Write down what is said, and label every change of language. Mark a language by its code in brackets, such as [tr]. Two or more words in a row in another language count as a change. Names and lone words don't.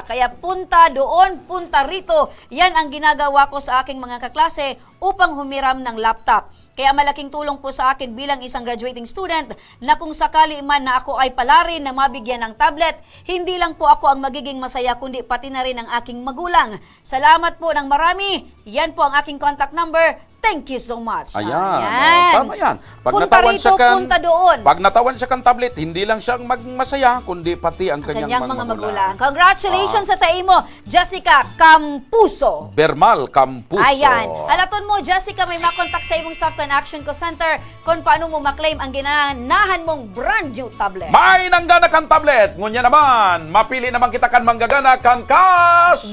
[tl] Kaya punta doon, punta rito. Yan ang ginagawa ko sa aking mga kaklase upang humiram ng laptop. Kaya malaking tulong po sa akin bilang isang graduating student na kung sakali man na ako ay palarin na mabigyan ng tablet, hindi lang po ako ang magiging masaya kundi pati na rin ang aking magulang. Salamat po ng marami. Yan po ang aking contact number. [en] Thank you so much. [tl] Ayan. Tama yan. Pag Punta [bik] natawan [tl] rito, [bik] siya kan, [tl] punta doon. [bik] Pag natawan siya kan tablet, [tl] hindi lang siyang masaya, kundi pati ang kanyang mga magulang. [bik] Congratulations sa imo, Jessica Campuso. Bermal Campuso. Ayan. Alaton mo, Jessica, may makontak sa imong staff kan Action Co Center kung paano mo maklaim ang ginanahan mong brand new tablet. May nanggana kan tablet. Ngunya naman, mapili naman kita kan manggagana kan kas